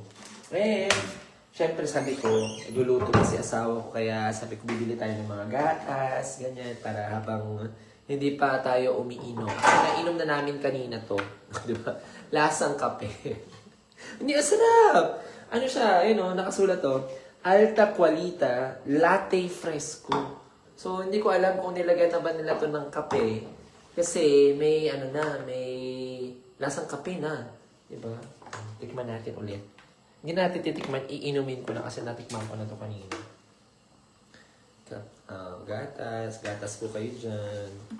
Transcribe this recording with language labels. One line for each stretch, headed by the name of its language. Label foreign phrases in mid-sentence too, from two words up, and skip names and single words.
Filipino: Siyempre sabi ko, nagluluto na si asawa ko, kaya sabi ko bibili tayo ng mga gatas, ganyan, para habang hindi pa tayo umiinom. Kasi nainom na namin kanina to. Di ba? Lasang kape. Hindi, sarap! Ano siya? Nakasulat to.
Italian: Alta qualita latte fresco.
Filipino: So, hindi ko alam kung nilagyan na ba nila to ng kape. Kasi may may lasang kape na. Di ba? Tikman natin ulit. Hindi natin titikman, iinumin ko na kasi natikman ko na to kanina. Gatas po kayo dyan.